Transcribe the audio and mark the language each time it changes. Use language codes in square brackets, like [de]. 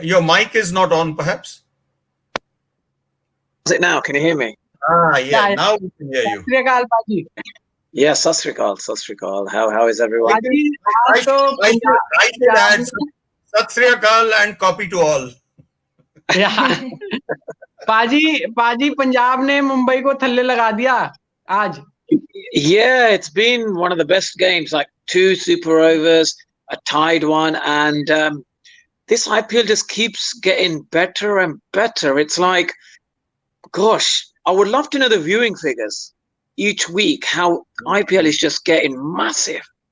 [en] Your mic is not on, perhaps. Is it now? Can you hear me? Yeah. Now we can hear [pa] Sat [en] you. [pa] Sri Akal, Paji. [en] Yes, Sat Sri Akal. How is everyone? Paji, I should add Sat Sri Akal and copy to all. Yeah. [pa] पाजी पंजाब ने मुंबई को थल्ले लगा दिया आज. [en] Yeah, it's been one of the best games, like 2 super overs, a tied one, and this IPL just keeps getting better and better. It's like, gosh, I would love to know the viewing figures each week, how IPL is just getting massive.